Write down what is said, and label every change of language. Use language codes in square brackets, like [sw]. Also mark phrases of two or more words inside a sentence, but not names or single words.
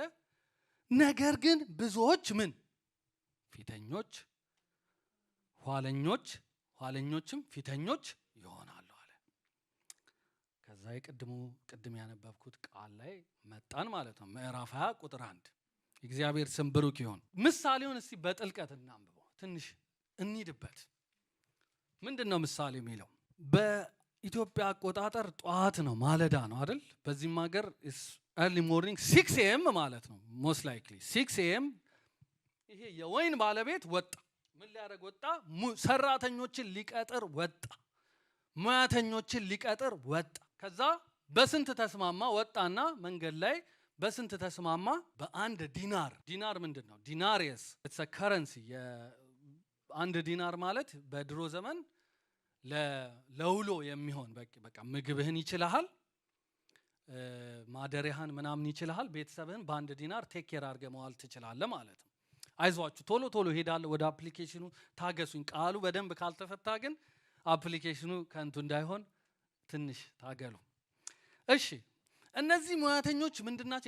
[am] ነገር ግን ብዙዎች ምን ፊተኞች ኋለኞችም ፊተኞች ይሆናሉ አለ። ከዛ ቅድም ያነበብኩት ቃል ላይ መጣን ማለት ነው። ምዕራፍ 20 ቁጥር 1 እግዚአብሔር ስም ብሩክ ይሁን። ምሳሌውን እስቲ በጥልቀት እናንብበው፣ ትንሽ እንሂድበት። ምንድነው ምሳሌ የሚለው? በኢትዮጵያ አቆጣጠር ጧት ነው፣ ማለዳ ነው አይደል? በዚህም ሀገር [en] early morning 6 AM [am] ማለት ነው። [en] most likely 6 AM [am] ይሄ የወይን ባለቤት ወጣ። ምን ሊያደርግ ወጣ? ሰራተኞችን ሊቀጥር ወጣ። ሙያተኞችን ሊቀጥር ወጣ። ከዛ በስንት ተስማማ? ወጣና መንገድ ላይ በስንት ተስማማ? በአንድ ዲናር። ዲናር ምንድነው? [en] denarius it's a currency። [am] አንድ ዲናር ማለት በድሮ ዘመን ለውሎ የሚሆን በቃ ምግብህን ይችላል፣ ማደሪያህን ምናምን ይችላል፣ ቤተሰብህን በአንድ ዲናር [en] take care [am] አድርገህ መዋል ትችላለህ ማለት ነው። አይዟችሁ ቶሎ ቶሎ ሄዳለሁ ወደ አፕሊኬሽኑ፣ ታገሱኝ። ቃሉ በደንብ ካልተፈታ ግን አፕሊኬሽኑ ከንቱ እንዳይሆን ትንሽ ታገሉ። እሺ እነዚህ ሙያተኞች ምንድናቸው?